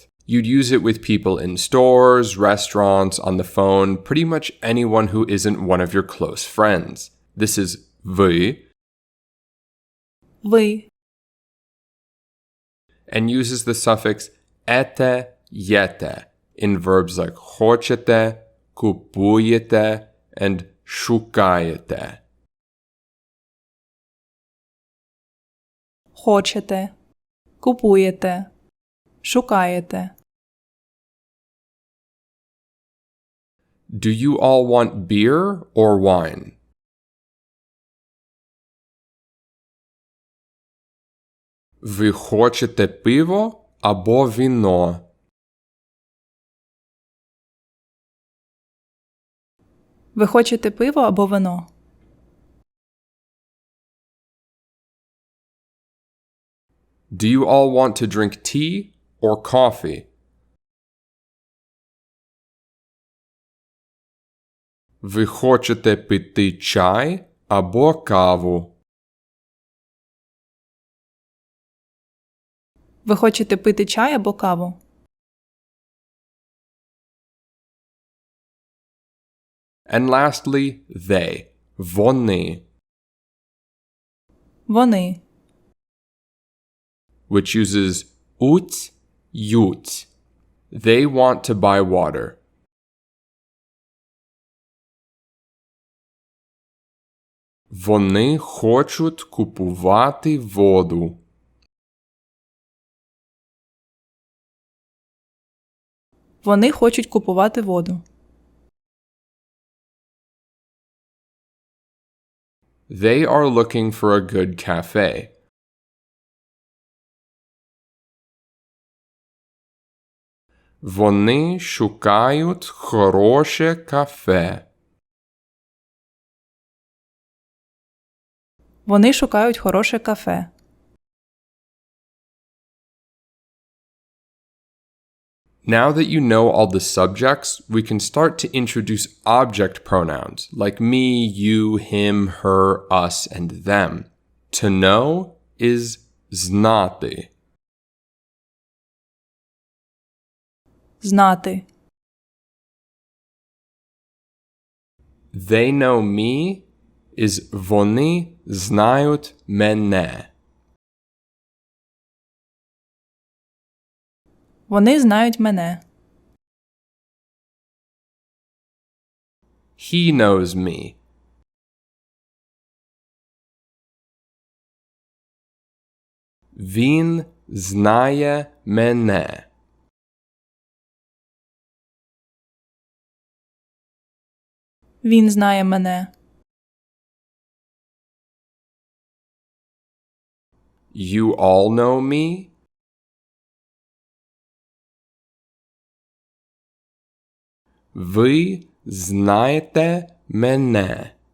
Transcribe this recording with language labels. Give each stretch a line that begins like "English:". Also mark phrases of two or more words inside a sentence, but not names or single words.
English: You'd use it with people in stores, restaurants, on the phone, pretty much anyone who isn't one of your close friends. This is ви,
Ukrainian: Ви.
English: and uses the suffix
Ukrainian: ете, єте
English: in verbs like
Ukrainian: хочете, купуєте,
English: and шукаєте.
Ukrainian: Хочете. Купуєте. Шукаєте.
English: Do you all want beer or wine?
Ukrainian: Ви хочете пиво або віно? Ви хочете пиво або вино?
English: Do you all want to drink tea or coffee?
Ukrainian: Ви хочете пити чай або каву? Ви хочете пити чай або каву?
English: And lastly, they.
Ukrainian: Вони, Вони.
English: which uses
Ukrainian: уть, ють.
English: They want to buy water.
Ukrainian: Вони хочуть купувати воду. Вони хочуть купувати воду.
English: They are looking for a good cafe.
Ukrainian: Вони шукають хороше кафе. Вони шукають хороше кафе.
English: Now that you know all the subjects, we can start to introduce object pronouns like me, you, him, her, us, and them. To know is знати.
Ukrainian: Знати.
English: They know me is
Ukrainian: вони знають мене. Вони знають мене.
English: He knows me.
Ukrainian: Він знає мене. Він знає мене.
English: You all know me?
Ukrainian: Ви знаєте мене.